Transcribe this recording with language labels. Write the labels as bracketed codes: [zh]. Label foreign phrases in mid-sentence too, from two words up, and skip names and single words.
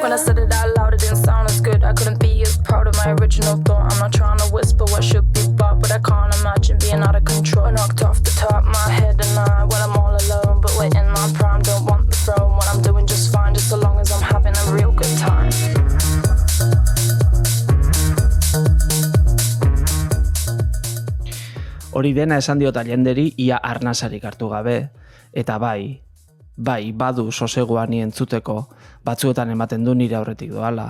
[en] When I said it out loud, it didn't sound as good. I couldn't be as proud of my original thought. I'm not trying to whisper what should be bought, but I can't imagine being out of control. I knocked off the top, my head and I, when I'm all alone, but we're in my prime, don't want the throne. What I'm doing just fine, just so long as I'm having a real good time. [eu] Hori dena esan diot Allenderi ia arnasarik hartu gabe, eta bai, badu sosegua ni entzuteko, batzuetan ematen du nire aurretik doala.